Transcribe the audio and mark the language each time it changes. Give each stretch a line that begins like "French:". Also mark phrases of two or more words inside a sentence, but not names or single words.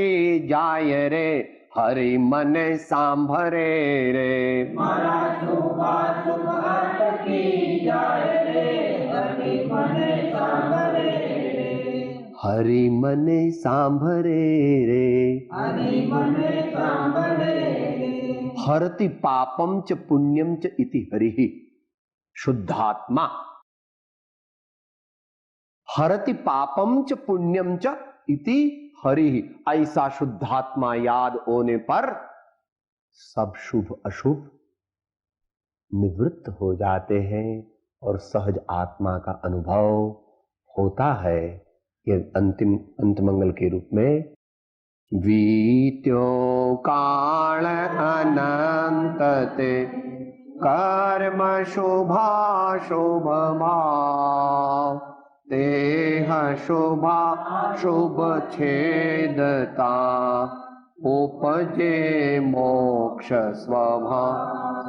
Gujarati: જાય રે, હરે મને સાંભળે રે, મારા શુભાશુભ અટકી જાય રે, હરે મને સાંભળે રે, હરિ મને સાંભળે રે, હરિ મને સાંભળે રે,
Sanskrit: હરતિ પાપમ ચ પુણ્યમ ચ ઇતિ હરિ
Gujarati: શુદ્ધાત્મા,
Sanskrit: हरति पापम च पुण्यम च इति हरि।
Hindi: ऐसा शुद्धात्मा याद होने पर सब शुभ अशुभ निवृत्त हो जाते हैं और सहज आत्मा का अनुभव होता है। ये अंतिम अंत मंगल के रूप में
Gujarati: વીત્યો કાળ અનંત તે કર્મ શુભા શુભ ભાવ, દેહ શુભા શુભ છેદતા, ઉપજે મોક્ષ સ્વભાવ।